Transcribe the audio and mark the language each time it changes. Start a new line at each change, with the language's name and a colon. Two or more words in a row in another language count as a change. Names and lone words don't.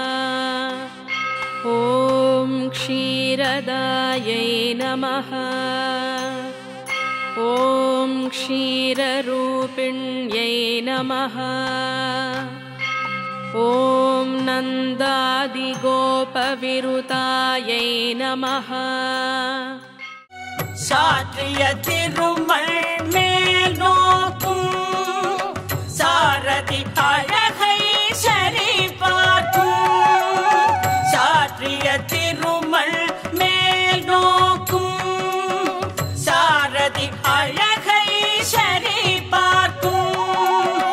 Sanskrit: ॐ क्षीरदायै नमः। ॐ क्षीररूपिण्यै नमः। ॐ नन्दादिगोपविरुतायै नमः।
Tamil: சாற்றிய திருமல் மேல் நோக்கும் சாரதி அழகை சரி பார்க்கும். சாற்றிய திருமல் மேல் நோக்கும் சாரதி அழகை சரி பார்க்கும்.